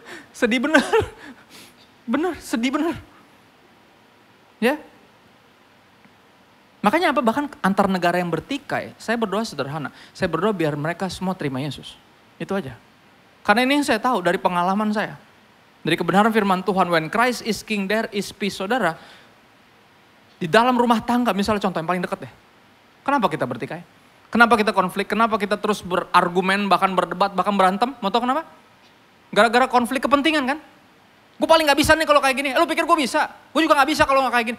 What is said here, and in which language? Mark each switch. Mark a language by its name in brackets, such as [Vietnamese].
[Indonesian] Sedih bener. Bener, sedih bener. Ya. Makanya apa? Bahkan antar negara yang bertikai, saya berdoa sederhana. Saya berdoa biar mereka semua terima Yesus. Itu aja. Karena ini yang saya tahu dari pengalaman saya. Dari kebenaran firman Tuhan, [English] when Christ is king, there is peace. [Indonesian] Saudara, di dalam rumah tangga, misalnya contoh yang paling dekat deh. Kenapa kita bertikai? Kenapa kita konflik? Kenapa kita terus berargumen, bahkan berdebat, bahkan berantem? Mau tahu kenapa? Gara-gara konflik kepentingan kan? Gue paling gak bisa nih kalau kayak gini. Lu pikir gue bisa? Gue juga gak bisa kalau gak kayak gini.